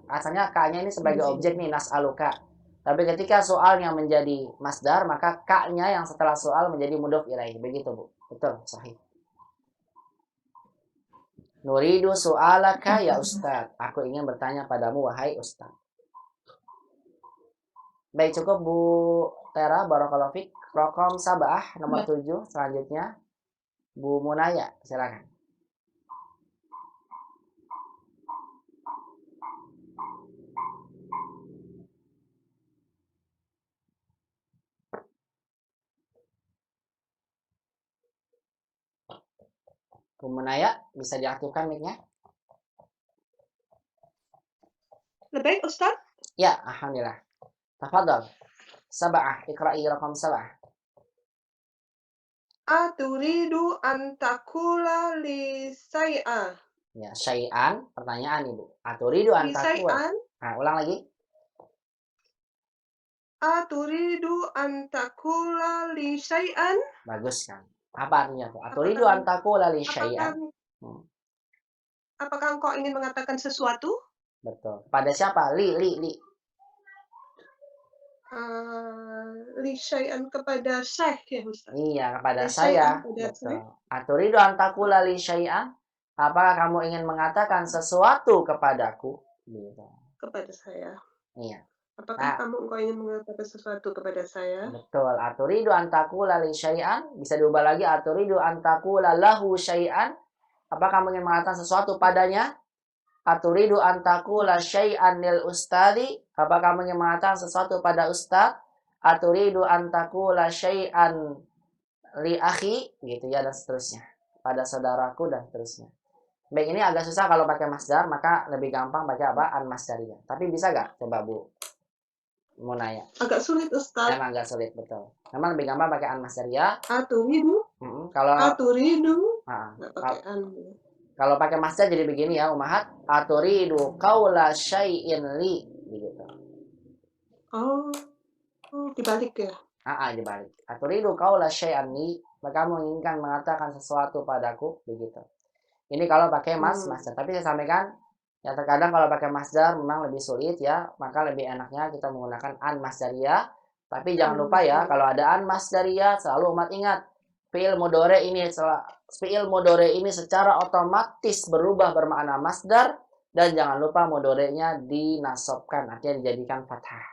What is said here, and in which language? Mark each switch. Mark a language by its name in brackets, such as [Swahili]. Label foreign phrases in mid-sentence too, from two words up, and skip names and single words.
[Indonesian] Asalnya ka-nya ini sebagai objek nih, nas'aluka. Tapi ketika soalnya menjadi masdar, maka ka-nya yang setelah soal menjadi [Arabic] مضاف إليه. [Indonesian] Begitu, Bu. Betul, sahih. [Arabic] نريد سؤالك يا أستاذ. [Indonesian] Aku ingin bertanya padamu, wahai Ustadz. Baik, cukup Bu Tera, [Arabic] بارك الله فيك. رقم 7, [Indonesian] nomor 7. Selanjutnya, Bu Munaya, silakan. Bu Munaya, bisa diaktifkan mic-nya? Lebih Ustaz? Ya, [Arabic] الحمد لله. تفضل. 7، اقرئي رقم 7. أتريد أن تقول لي شيئا. [Indonesian] Ya, syai'an, pertanyaan Ibu. [Arabic] أتريد أن Li takula. say'an. [Indonesian] Nah, ulang lagi. [Arabic] أتريد أن تقول لي شيئا. [Indonesian] Bagus kan? Apa artinya tuh? [Arabic] أتريد أن تقول لي شيئا. [Indonesian] Apakah engkau ingin mengatakan sesuatu? Betul. Pada siapa? [Arabic] Li. لي شيئا [Indonesian] kepada syekh ya Ustaz. Iya, kepada [Arabic] Li [Indonesian] saya. syai'an kepada Betul. syekh. [Arabic] أتريد أن تقول لي شيئا. [Indonesian] Apakah kamu ingin mengatakan sesuatu kepadaku? Gitu. Kepada saya. Iya. Apakah engkau ingin mengatakan sesuatu kepada saya? Betul. [Arabic] أتريد أن تقول لي شيئا. [Indonesian] Bisa diubah lagi. [Arabic] أتريد أن تقول له شيئا. [Indonesian] Apakah kamu ingin mengatakan sesuatu padanya? [Arabic] أتريد أن تقول شيئا للأستاذ. [Indonesian] Apakah kamu ingin mengatakan sesuatu pada ustaz? [Arabic] أتريد أن تقول شيئا لأخي [Indonesian] gitu ya, dan seterusnya. Pada saudaraku dan seterusnya. Baik, ini agak susah kalau pakai masdar, maka lebih gampang pakai apa? [Arabic] أن مصدرية. [Indonesian] Tapi bisa gak? Coba Bu mau nanya. Agak sulit Ustaz. Memang agak sulit, betul. Memang lebih gampang pakai [Arabic] أن مصدرية. Aturidu. [Indonesian] Kalau [Arabic] Aturidu. [Indonesian] nah, Nggak pakai an. kalau pakai masdar jadi begini ya, Ummahat. [Arabic] أتريد قول شيء لي begitu. [Indonesian] Oh, dibalik ya. Dibalik. [Arabic] أتريد قول شيئا لي, [Indonesian] maka kamu menginginkan mengatakan sesuatu padaku begitu. Ini kalau pakai masdar. Tapi saya sampaikan ya, terkadang kalau pakai masdar memang lebih sulit ya, maka lebih enaknya kita menggunakan [Arabic] أن مصدرية. [Indonesian] Tapi jangan lupa ya, kalau ada [Arabic] أن مصدرية [Indonesian] selalu umat ingat [Arabic] فعل مضارع [Indonesian] ini secara otomatis berubah bermakna masdar, dan jangan lupa mudhari'nya dinasobkan, artinya dijadikan fathah.